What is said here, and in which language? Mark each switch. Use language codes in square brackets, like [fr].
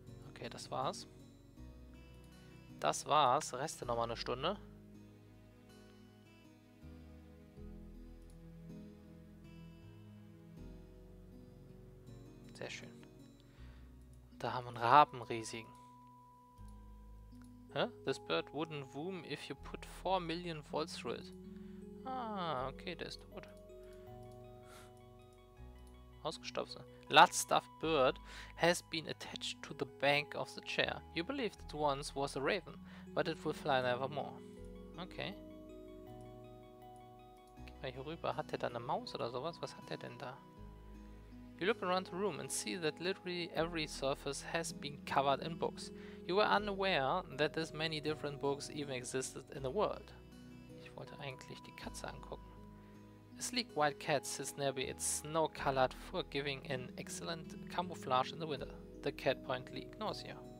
[de] Okay, das war's. Das war's. Reste nochmal eine Stunde. Sehr schön. Da haben wir einen Rabenriesigen. Hä? [en] This bird wouldn't boom if you put 4 million volts through it. [de] Ah, okay, der ist tot. Ausgestopft. [en] Large stuffed bird has been attached to the back of the chair. You believed it once was a raven, but it will fly nevermore. Okay. [de] Gehen wir hier rüber. Hat der da eine Maus oder sowas? Was hat der denn da? [en] You look around the room and see that literally every surface has been covered in books. You were unaware that this many different books even existed in the world. [de] Ich wollte eigentlich die Katze angucken. [en] A sleek white cat sits nearby its snow-colored fur, giving an excellent camouflage in the winter. The cat pointedly ignores you.